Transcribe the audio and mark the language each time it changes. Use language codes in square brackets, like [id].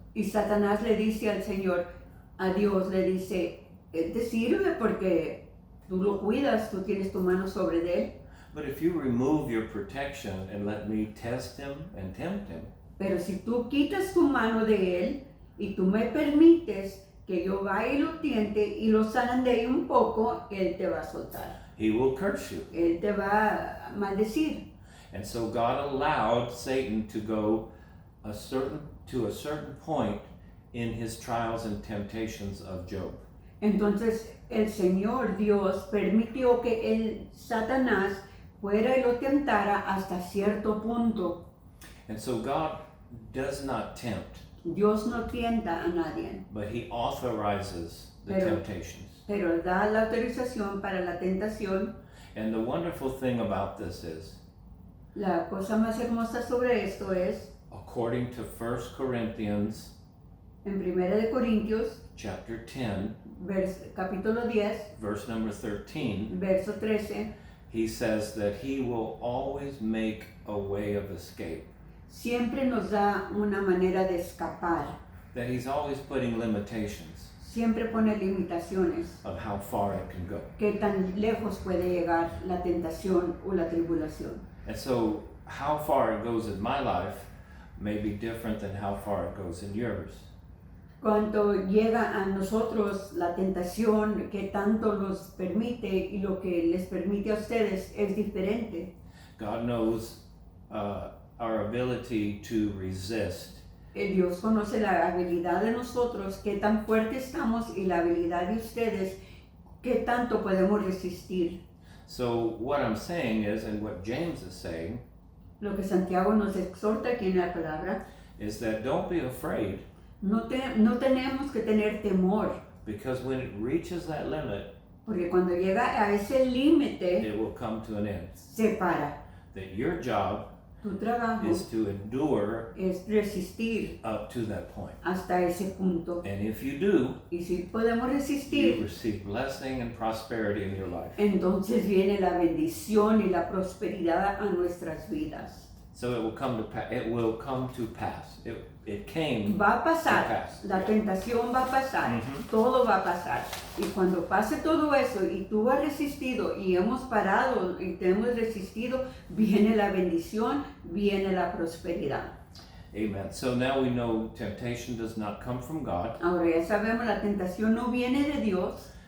[es] Y Satanás le dice al Señor, a Dios le dice, Él te sirve porque tú lo cuidas, tú tienes tu mano sobre él. [en] But if you remove your protection and let me test him and tempt him, [es] Pero si tú quitas tu mano de él y tú me permites que yo vaya y lo tiente y lo zarandee un poco, él te va a soltar. [en] he will curse you. [es] Él te va a maldecir. [en] And so God allowed Satan to go to a certain point in his trials and temptations of Job. [es] Entonces el Señor Dios permitió que el Satanás fuera y lo tentara hasta cierto punto. [en] And so God does not tempt, [es] Dios no tienta a nadie, [en] but he authorizes the [es] Pero- [en] temptations. [es] pero da la autorización para la tentación. [en] And the wonderful thing about this is, [es] La cosa más hermosa sobre esto es, [en] according to 1 Corinthians [es] en 1 de Corintios, [en] chapter 10, [es] capítulo 10, [en] verse number 13, [es] verso 13, [en] he says that he will always make a way of escape. [es] siempre nos da una manera de escapar, [en] That he's always putting limitations [es] siempre pone limitaciones, [en] of how far it can go. [es] qué tan lejos puede llegar la tentación o la tribulación. [en] And so how far it goes in my life may be different than how far it goes in yours. [es] Cuando llega a nosotros la tentación, que tanto nos permite y lo que les permite a ustedes es diferente. [en] God knows our ability to resist. [es] Dios conoce la habilidad de nosotros, qué tan fuerte estamos, y la habilidad de ustedes, qué tanto podemos resistir. [en] So what I'm saying is, and what James is saying, [es] Lo que Santiago nos exhorta aquí en la palabra, [en] is that don't be afraid, [es] no tenemos que tener temor, [en] because when it reaches that limit, [es] porque cuando llega a ese límite, [en] it will come to an end. [es] se para. [en] That your job [es] Tu trabajo [en] is to endure [es] es resistir [en] up to that point. [es] hasta ese punto. [en] And if you do, [es] Y si podemos [en] you [es] resistir, [en] receive blessing and prosperity in your life. [es] entonces viene la bendición y la prosperidad a nuestras vidas. [en] So it will come to it will come to pass. It came [es] Va a [en] to [es] pasar, [en] pass. [es] la tentación va a pasar, Ujú. todo va a pasar. Y cuando pase todo eso y tú has resistido y hemos parado y te hemos resistido, viene la bendición, viene la prosperidad. [en] Amen. So now we know temptation does not come from God, [es] Ahora ya sabemos, la tentación no viene de Dios,